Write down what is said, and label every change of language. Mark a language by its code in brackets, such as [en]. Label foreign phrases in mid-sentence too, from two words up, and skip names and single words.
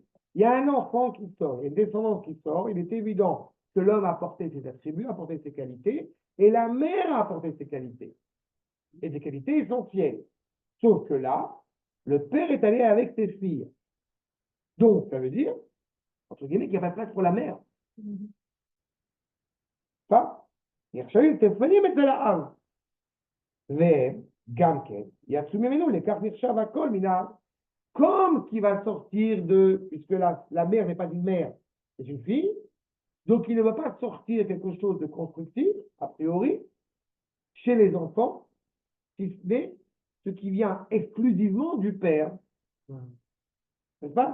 [fr] Il y a un enfant qui sort, une descendance qui sort, il est évident que l'homme a apporté ses attributs, a apporté ses qualités, et la mère a apporté ses qualités. Et des qualités essentielles. Sauf que là, le père est allé avec ses filles. Donc, ça veut dire, entre guillemets, qu'il n'y a pas de place pour la mère. Ça, [he] נחשבים תפנים אצל האב. וגם כן, יצאו ממנו לכך נחשב הכל מן האב. [fr] Comme qui va sortir de, puisque la mère n'est pas une mère, c'est une fille, Donc, il ne va pas sortir quelque chose de constructif, a priori, chez les enfants, si ce n'est ce qui vient exclusivement du père. N'est-ce pas?